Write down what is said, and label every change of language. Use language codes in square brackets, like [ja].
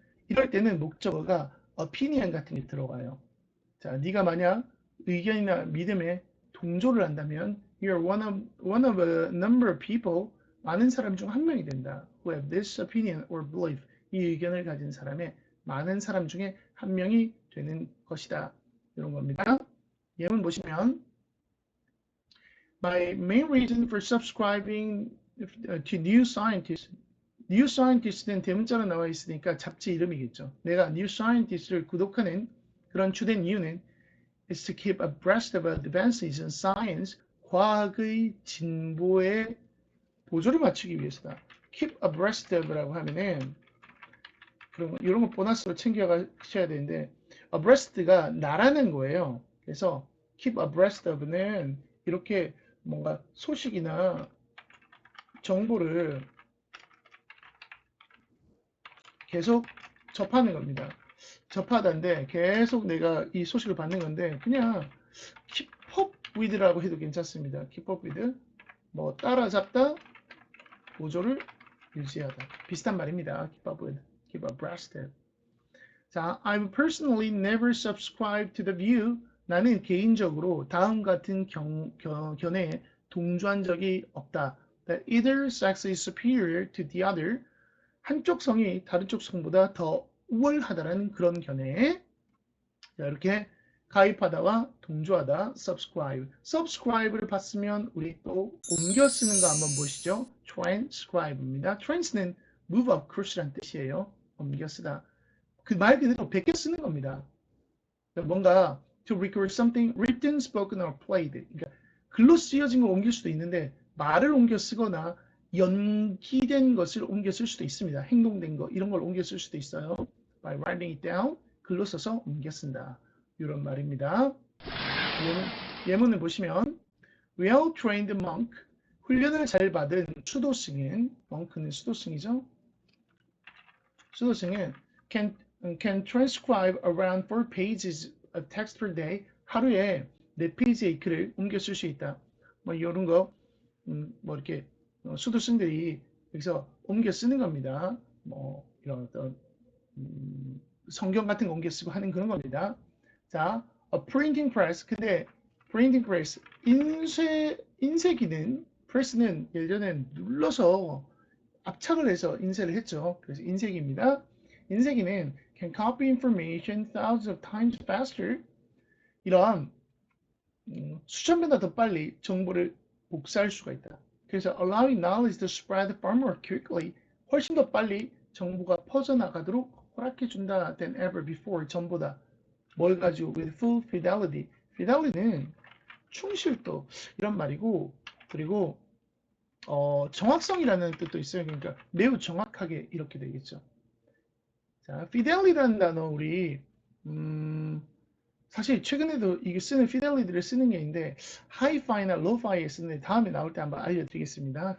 [ko] 이럴 때는 목적어가 opinion 같은 게 들어가요. 자, 네가 만약 의견이나 믿음에 동조를 한다면 [en] you're one of a number of people, [ko] 많은 사람 중 한 명이 된다. [en] who have this opinion or belief, [ko] 이 의견을 가진 사람의 많은 사람 중에 한 명이 되는 것이다. 이런 겁니다. 예문 보시면 [en] My main reason for subscribing to New Scientist, [ko] New Scientist는 대문자로 나와 있으니까 잡지 이름이겠죠. 내가 New Scientist를 구독하는 그런 주된 이유는 [en] is to keep abreast of advances in science, [ko] 과학의 진보에 보조를 맞추기 위해서다. keep abreast of라고 하면은 이런 거 보너스로 챙겨가셔야 되는데 abreast가 나라는 거예요. 그래서 keep abreast of는 이렇게 뭔가 소식이나 정보를 계속 접하는 겁니다. 접하다인데 계속 내가 이 소식을 받는 건데 그냥 keep up with라고 해도 괜찮습니다. keep up with 뭐 따라잡다, 보조를 유지하다 비슷한 말입니다. [en] keep up with, keep abreast of. 자, I've personally never subscribed to the view. [ko] 나는 개인적으로 다음 같은 견해에 동조한 적이 없다. [en] That either sex is superior to the other. [ko] 한쪽 성이 다른 쪽 성보다 더 우월하다라는 그런 견해에 자, 이렇게 가입하다와 동조하다 subscribe. subscribe를 봤으면 우리 또 옮겨 쓰는 거 한번 보시죠. transcribe입니다. trans는 move across라는 뜻이에요. 옮겨 쓰다. 그 말 그대로 베껴 쓰는 겁니다. 뭔가 [en] to record something written, spoken or played. [ko] 그러니까 글로 쓰여진 걸 옮길 수도 있는데 말을 옮겨 쓰거나 연기된 것을 옮겨 쓸 수도 있습니다. 행동된 거 이런 걸 옮겨 쓸 수도 있어요. [en] By writing it down, [ko] 글로 써서 옮겨 쓴다. 이런 말입니다. 예문을 보시면 well-trained monk, 훈련을 잘 받은 수도승인, mon크는 수도승이죠. 수도승은 [en] can transcribe around 4 pages of text per day. [ko] 하루에 4페이지의 글을 옮겨 쓸 수 있다. 뭐 이런 거, 뭐 이렇게 수도승들이 여기서 옮겨 쓰는 겁니다. 뭐 이런 어떤 성경 같은 거 옮겨 쓰고 하는 그런 겁니다. [en] 자, a printing press. [ko] 근데 printing press 인쇄기는 press는 예전에 눌러서 압착을 해서 인쇄를 했죠. 그래서 인쇄기입니다. 인쇄기는 [en] can copy information thousands of times faster. [ko] 이런 수천 배나 더 빨리 정보를 복사할 수가 있다. 그래서 [en] allowing knowledge to spread far more quickly. [ko] 훨씬 더 빨리 정보가 퍼져나가도록 허락해준다 [en] than ever before. [ko] 전보다 뭘 가지고 [en] with full fidelity. [ko] fidelity는 충실도 이런 말이고, 그리고 정확성이라는 뜻도 있어요. 그러니까 매우 정확하게 이렇게 되겠죠. 자, fidelity라는 단어 우리 사실 최근에도 이게 쓰는 fidelity를 쓰는 게 있는데 hi-fi나 low-fi에 쓰는데 다음에 나올 때 한번 알려드리겠습니다.